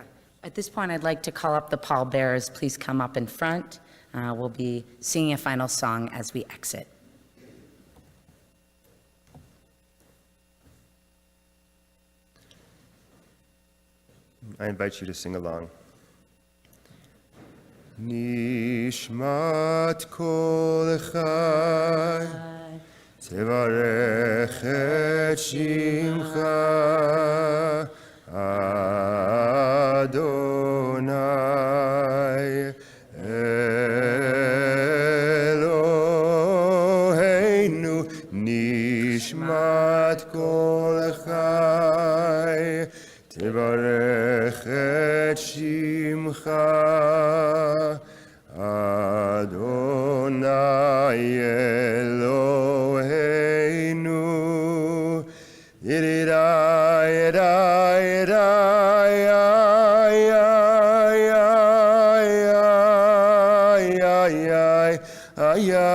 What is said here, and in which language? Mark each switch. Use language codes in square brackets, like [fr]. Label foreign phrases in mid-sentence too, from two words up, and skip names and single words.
[en] At this point, I'd like to call up the pallbearers. Please come up in front. We'll be singing a final song as we exit. I invite you to sing along. [he] נשמת כל חי תברך את שמך אדוני אלוהינו. נשמת כל חי תברך את שמך אדוני אלוהינו. Yirai, yirai, yirai, ay, ay, ay,